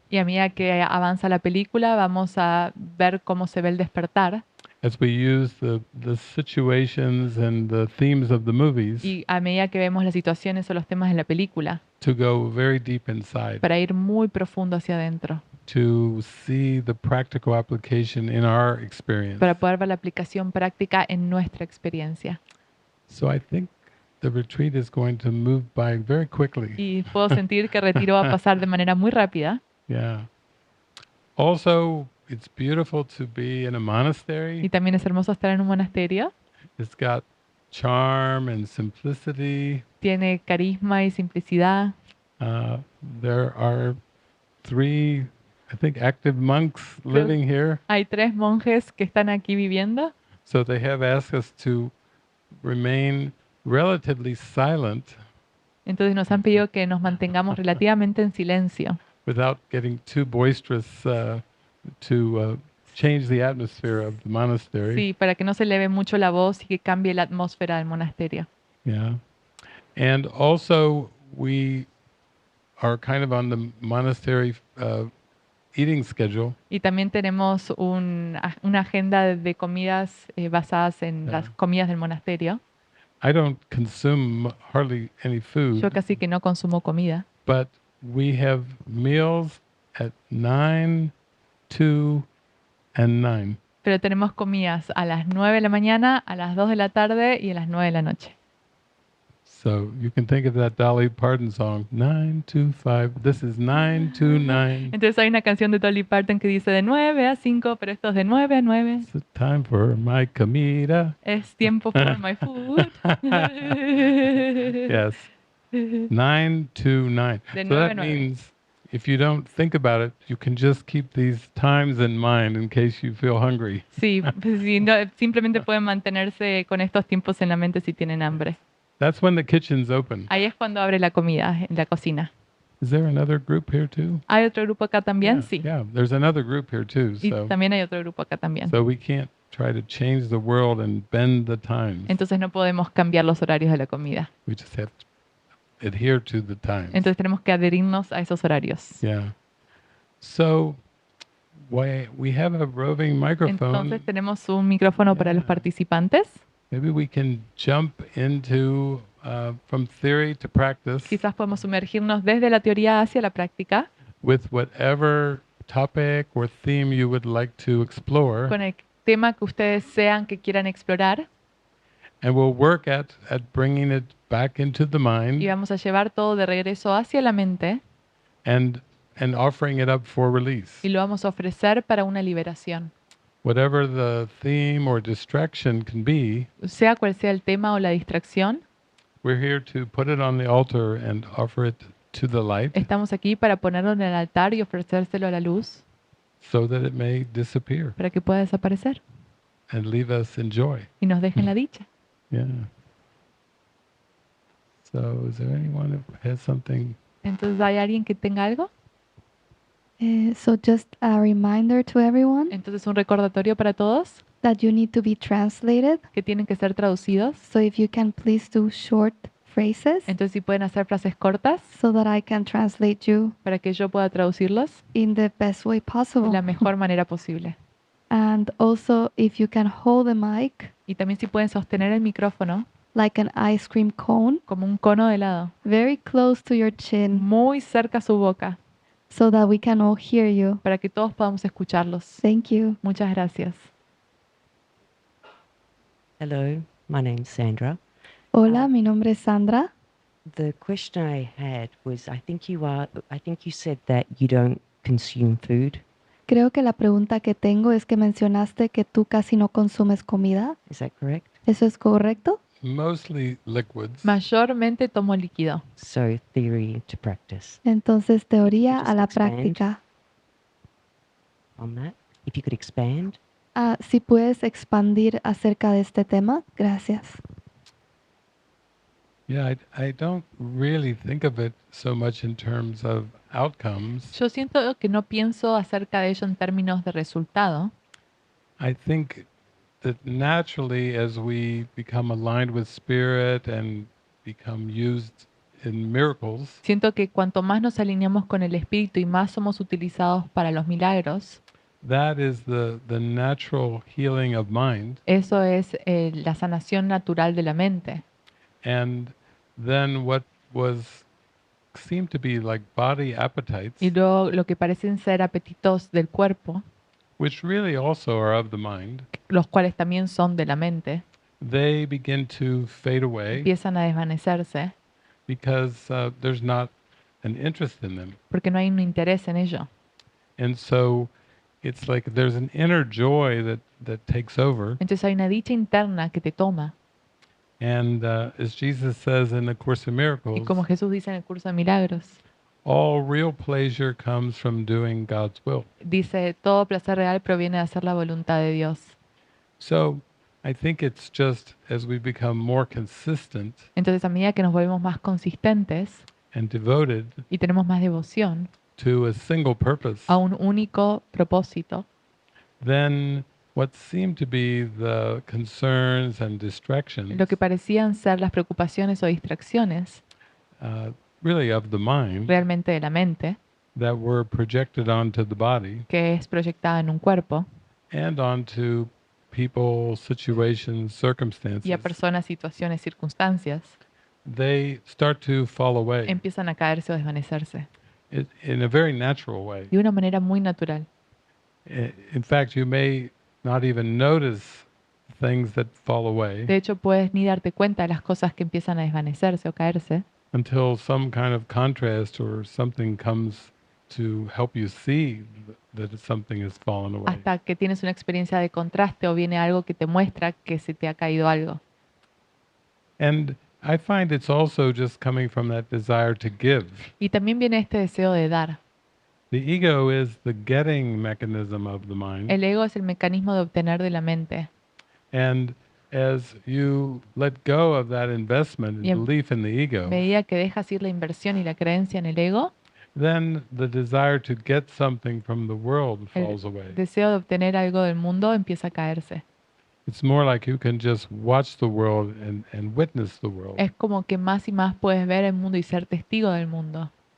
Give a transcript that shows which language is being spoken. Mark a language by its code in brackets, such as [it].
[es] y a medida que avanza la película vamos a ver cómo se ve el despertar. [en] as we use the situations and the themes of the movies [es] Y a medida que vemos las situaciones o los temas de la película, [en] to go very deep inside, [es] para ir muy profundo hacia adentro, [en] to see the practical application in our experience. [es] para poder ver la aplicación práctica en nuestra experiencia. [en] So I think the retreat is going to move by very quickly. [es] Y puedo sentir que el retiro va a pasar de manera muy rápida. [en] Yeah. Also, it's beautiful to be in a [es] Y [en] monastery. [es] también es hermoso estar en un monasterio. [en] It's got charm and simplicity. [es] Tiene carisma y simplicidad. [en] There are 3, I think, active monks living here. [es] Hay 3 monjes que están aquí viviendo. [en] So they have asked us to remain relatively silent [es] Entonces nos han pedido que nos mantengamos relativamente en silencio, [en] without getting too boisterous to change the atmosphere of the monastery. [es] sí, para que no se eleve mucho la voz y que cambie la atmósfera del monasterio. [en] Yeah. And also, we are kind of on the monastery eating schedule. [es] Y también tenemos una agenda de comidas basadas en las comidas del monasterio. [en] I don't consume hardly any food, [es] Yo casi que no consumo comida, [en] but we have meals at 9, 2, and 9. [es] pero tenemos comidas a las 9 de la mañana, a las 2 de la tarde y a las 9 de la noche. [en] So you can think of that Dolly Parton song, 9 to 5. This is 9 to 9. [es] Entonces hay una canción de Dolly Parton que dice de 9 a 5, pero esto es de 9 a 9. [en] It's time for my comida. [es] Es tiempo [en] for my food. Yes, 9 to 9. [es] De [en] So [es] 9 a [en] that [es] 9. [en] means if you don't think about it, you can just keep these times in mind in case you feel hungry. [es] Sí, pues sí, no, simplemente pueden mantenerse con estos tiempos en la mente si tienen hambre. [en] That's when the kitchen's open. [es] Ahí es cuando abre la comida en la cocina. [en] Is there another group here too? [es] ¿Hay otro grupo acá también? [en] Yeah, [es] Sí. [en] yeah, there's another group here too. [es] Y [en] So, [es] también hay otro grupo acá también. [en] so we can't try to change the world and bend the times. [es] Entonces no podemos cambiar los horarios de la comida. [en] We just have to adhere to the times. [es] Entonces tenemos que adherirnos a esos horarios. [en] Yeah. So we have a roving microphone. [es] Entonces tenemos un micrófono para los [en] Yeah. [es] participantes. [en] Maybe we can jump into from theory to practice [es] Quizás podemos sumergirnos desde la teoría hacia la práctica [en] with whatever topic or theme you would like to explore, [es] con el tema que ustedes sean que quieran explorar [en] and we'll work at bringing it back into the [es] y [en] mind [es] vamos a llevar todo de regreso hacia la mente [en] and offering it up for release. [es] y lo vamos a ofrecer para una liberación. [en] Whatever the theme or distraction can be, [es] Sea cual sea el tema o la distracción, [en] we're here to put it on the altar and offer it to the light [es] estamos aquí para ponerlo en el altar y ofrecérselo a la luz [en] so that it may disappear [es] para que pueda desaparecer [en] and leave us in joy. [es] y nos deje en la dicha. [en] Yeah. So is there anyone who has something? [es] Entonces, ¿hay alguien que tenga algo? [en] So just a reminder to everyone [es] Entonces, un recordatorio para todos [en] that you need to be translated. [es] que tienen que ser traducidos. [en] So if you can please do short phrases [es] Entonces, si pueden hacer frases cortas [en] so that I can translate you [es] para que yo pueda traducirlos [en] in the best way [es] de [en] possible. [es] la mejor manera posible. [en] And also if you can hold the mic [es] Y también si pueden sostener el micrófono [en] like an ice cream cone [es] como un cono de helado, [en] very close to your chin [es] muy cerca a su boca, [en] so that we can all hear you. [es] para que todos podamos escucharlos. [en] Thank you. [es] Muchas gracias. [en] Hello, my name's Sandra. [es] Hola, mi nombre es Sandra. [en] The question I had was I think you said that you don't consume food. [es] Creo que la pregunta que tengo es que mencionaste que tú casi no consumes comida. [en] Is that correct? [es] ¿Eso es correcto? [en] Mostly liquids. [es] Mayormente tomo líquido. [en] So theory to practice [es] Entonces, teoría [en] Just [es] a la [en] expand. [es] práctica. [en] on that. If you could expand. [es] Si puedes expandir acerca de este tema, gracias. [en] Yeah, I don't really think of it so much in terms of outcomes. [es] Yo siento que no pienso acerca de ello en términos de resultado. [en] I think that naturally, as we become aligned with spirit and become used in miracles, [es] Siento que cuanto más nos alineamos con el espíritu y más somos utilizados para los milagros, [en] that is the natural healing of mind. [es] eso es la sanación natural de la mente. [en] And then what was seemed to be like body appetites, [es] Y luego lo que parecen ser apetitos del cuerpo, [en] which really also are of the mind, [es] los cuales también son de la mente, [en] they begin to fade away [es] empiezan a desvanecerse [en] because there's not an interest in them. [es] porque no hay un interés en ello. [en] And so it's like there's an inner joy that takes over. [es] Entonces hay una dicha interna que te toma. [en] And as Jesus says in the Course of [es] Y [en] Miracles, [es] como Jesús dice en el curso de milagros, [en] all real pleasure comes from doing God's will. [es] dice, todo placer real proviene de hacer la voluntad de Dios. [en] So I think it's just as we become more consistent [es] Entonces a medida que nos volvemos más consistentes [en] and devoted [es] y tenemos más devoción [en] to a single purpose, [es] a un único propósito, [en] then what seem to be the concerns and distractions [es] lo que parecían ser las preocupaciones o distracciones [en] really of the mind [es] realmente de la mente, [en] that were projected onto the body [es] que es proyectada en un cuerpo, [en] and onto people, situations, circumstances, [es] y a personas, situaciones, circunstancias, [en] they start to fall away [es] empiezan a caerse o desvanecerse [en] in a very natural way. [es] de una manera muy natural. [en] In fact, you may not even notice things that fall away [es] De hecho, puedes ni darte cuenta de las cosas que empiezan a desvanecerse o caerse [en] until some kind of contrast or something comes to help you see that something has fallen away. [es] hasta que tienes una experiencia de contraste o viene algo que te muestra que se te ha caído algo. [en] And I find it's also just coming from that desire to give. [es] Y también viene este deseo de dar. [en] The ego is the getting mechanism of the mind. [es] El ego es el mecanismo de obtener de la mente. [en] And as you let go of that investment [es] Y [en] and [es] en [en] belief in the [es] A [en] ego, [es] medida que dejas ir la inversión y la creencia en el ego, [en] then the desire to get something from the world falls [es] el [en] away. [es] deseo de obtener algo del mundo empieza a caerse. [en] It's more like you can just watch the world and witness the world. [es] Es como que más y más puedes ver el mundo y ser testigo del mundo.